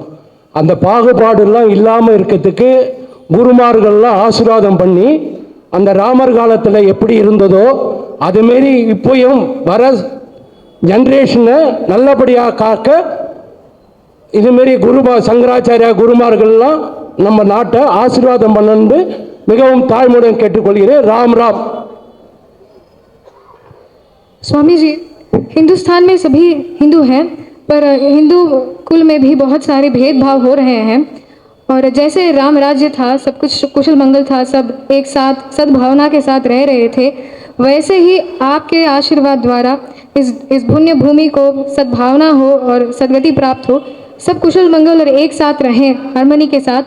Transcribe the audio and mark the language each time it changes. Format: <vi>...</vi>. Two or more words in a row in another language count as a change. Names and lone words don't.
<ta>அந்த பாகுபாடுலாம் இல்லாமல் இருக்கிறதுக்கு குருமார்கள்லாம் ஆசீர்வாதம் பண்ணி அந்த ராமர் காலத்தில் எப்படி இருந்ததோ அதுமாரி இப்போயும் வர ஜென்ரேஷனை நல்லபடியாக காக்க இதுமாரி சங்கராச்சாரியா குருமார்கள்லாம் நம்ம நாட்டை ஆசீர்வாதம் பண்ணு மிகவும் தாழ்மையுடன் கேட்டுக்கொள்கிறேன்.</ta> <hi>राम राम। स्वामी जी, हिंदुस्तान में सभी हिंदू हैं, पर हिंदू कुल में भी बहुत सारे भेदभाव हो रहे हैं। और जैसे राम राज्य था, सब कुछ कुशल मंगल था, सब एक साथ सद्भावना के साथ रह रहे थे, वैसे ही आपके आशीर्वाद द्वारा इस पुण्य भूमि को सद्भावना हो और सदगति प्राप्त हो, सब कुशल मंगल और एक साथ रहें हार्मनी के साथ।</hi>